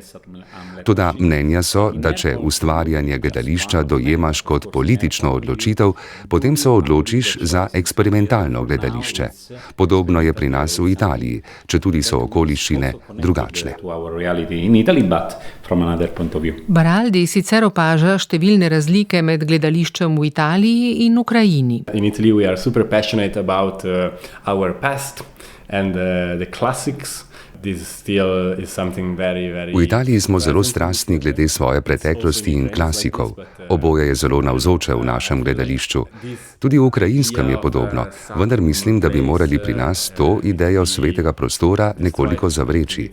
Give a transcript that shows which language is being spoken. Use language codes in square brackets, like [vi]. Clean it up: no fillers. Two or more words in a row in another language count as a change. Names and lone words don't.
[sl] Toda mnenja so, da če ustvarjanje gledališča dojemaš kot politično odločitev, potem se odločiš za eksperimentalno gledališče. Podobno je pri nas v Italiji, četudi so okoliščine drugačne. Baraldi sicer opaža številne razlike med gledališčem v Italiji in Ukrajini. [en] In Italy we are super passionate about our past and the classics. [sl] V Italiji smo zelo strastni glede svoje preteklosti in klasikov. Oboje je zelo navzoče v našem gledališču. Tudi v ukrajinskem je podobno, vendar mislim, da bi morali pri nas to idejo svetega prostora nekoliko zavreči.